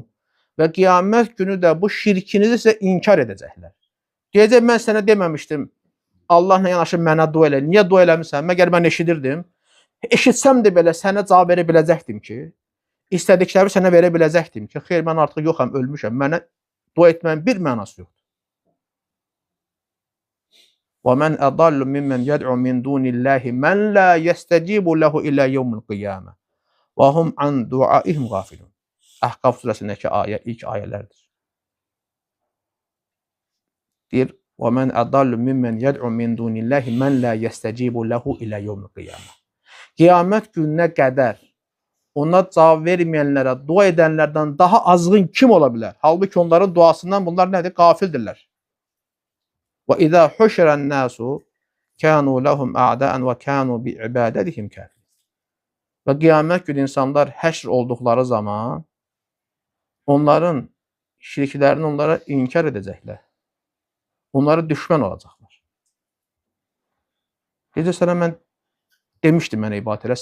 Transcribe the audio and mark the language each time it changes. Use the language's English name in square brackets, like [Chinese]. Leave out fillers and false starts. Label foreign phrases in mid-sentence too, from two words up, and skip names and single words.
[Azerbaijani] Və qiyamət günü də bu şirkinizi sizə inkar edəcəklər. Deyəcək, mən sənə deməmişdim, Allahla yanaşı mənə dua elə. Niyə dua eləmirsən? Məgər mən eşidirdim. Eşitsəm də belə sənə cavab verə biləcəkdim ki, istədikləri sənə verə biləcəkdim ki, xeyr, mən artıq yoxam, ölmüşəm. Mənə dua etməyin bir mənası yoxdur. [Arabic] وَمَنْ أَضَلُّ مِمَّنْ يَدْعُ مِنْ دُونِ اللّٰهِ مَنْ لَا يَسْتَجِيبُ لَهُ إِلَى يَوْمِ الْقِيَامَةِ وَهُمْ عَنْ دُعَائِهِمْ غَافِلُونَ. [Azerbaijani] Əhqaf surəsindəki ayə ilk ayələrdir. Deyir, [Arabic] وَمَنْ أَضَلُّ مِمَّنْ يَدْعُ مِنْ دُونِ اللّٰهِ مَنْ لَا يَسْتَجِيبُ لَهُ إِلَى يَوْمِ الْقِيَامَةِ. [Azerbaijani] Qiyamət gününə qədər ona cavab verməyənlərə, dua edənlərdən daha azğın kim ola bilər? Halbuki onların duasından bunlar nədir? [Arabic] Qafildirlər. وإذا حشر الناس كانوا لهم أعداء وكانوا بعبادتهم كافرين. [Azerbaijani] Və qiyamət günü insanlar həşr olduqları zaman onların şirklərini onlara inkar edəcəklər. Onlara düşmən olacaqlar. Gecə sənə mən demişdim mənə ibadət elə.